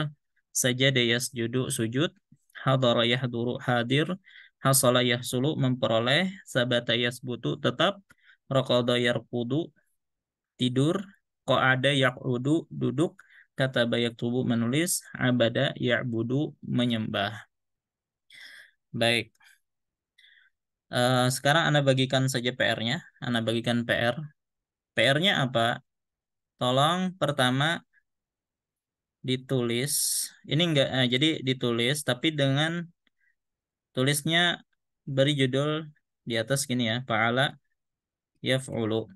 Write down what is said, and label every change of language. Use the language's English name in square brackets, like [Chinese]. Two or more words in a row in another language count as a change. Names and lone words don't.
[Arabic] Sajada yasjudu [Indonesian] sujud. [Arabic] Hadara yahduru [Indonesian] hadir. [Arabic] Hasala yahsulu [Indonesian] memperoleh. [Arabic] Sabata yasbutu [Indonesian] tetap. [Arabic] Raqada yarqudu [Indonesian] tidur. [Arabic] Qa'ada yaq'udu [Indonesian] duduk. [Arabic] Kataba yaktubu [Indonesian] menulis. [Arabic] Abada ya'budu [Indonesian] menyembah. Baik. Sekarang Anda bagikan saja PR-nya. Anda bagikan PR. PR-nya apa? Tolong pertama ditulis. Ini enggak, jadi ditulis tapi dengan tulisnya beri judul di atas gini ya, [Arabic] fa'ala yaf'ulu.